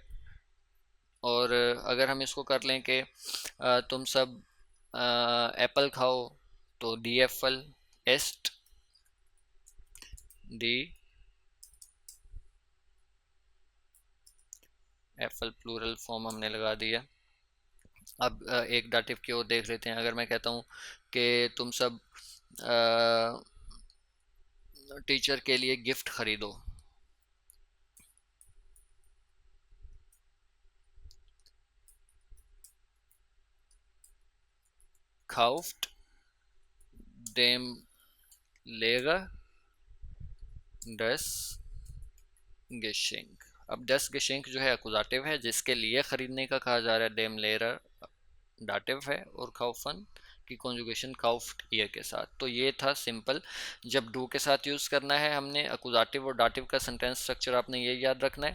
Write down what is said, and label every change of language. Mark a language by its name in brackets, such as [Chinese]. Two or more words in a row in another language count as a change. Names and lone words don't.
[Hindi] और अगर हम इसको कर लें कि तुम सब एप्पल खाओ, तो [German] die Äpfel, esst die Äpfel, [English] plural form [Hindi] हमने लगा दिया। अब एक डाटिव की ओर देख लेते हैं। अगर मैं कहता हूँ कि तुम सब टीचर के लिए गिफ्ट खरीदो, [German] kauft dem Lehrer das Geschenk। [Hindi] अब [German] das Geschenk [Hindi] जो है अकुजाटिव है, जिसके लिए खरीदने का कहा जा रहा है, [German] dem Lehrer [Hindi] डाटिव है, और काउफन की कॉन्जुगेशन [German] kauft ihr [Hindi] के साथ। तो ये था सिंपल। जब डू के साथ यूज़ करना है हमने अकुजाटिव और डाटिव का [English] sentence structure [Hindi] आपने ये याद रखना है।